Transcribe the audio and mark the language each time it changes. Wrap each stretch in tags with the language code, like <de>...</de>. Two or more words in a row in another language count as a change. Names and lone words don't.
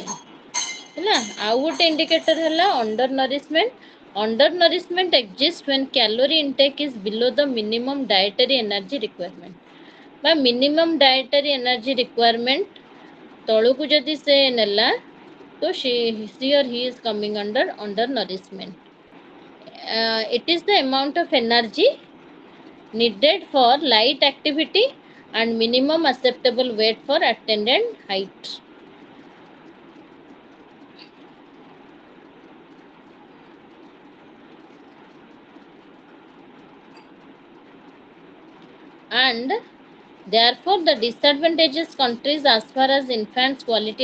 <hi>है ना.</hi> <or>ଆଉ ଗୋଟେ indicator ହେଲା undernourishment.</or> <en>Undernourishment exists when calorie intake is below the minimum dietary energy requirement. By minimum dietary energy requirement</en> <or>ତଳକୁ ଯଦି ସେ ନେଲା ତ</or> <en>she or he is coming under undernourishment. It is the amount of energy needed for light activity and minimum acceptable weight for attendant height. And therefore, the disadvantageous countries as far as infants' quality</en>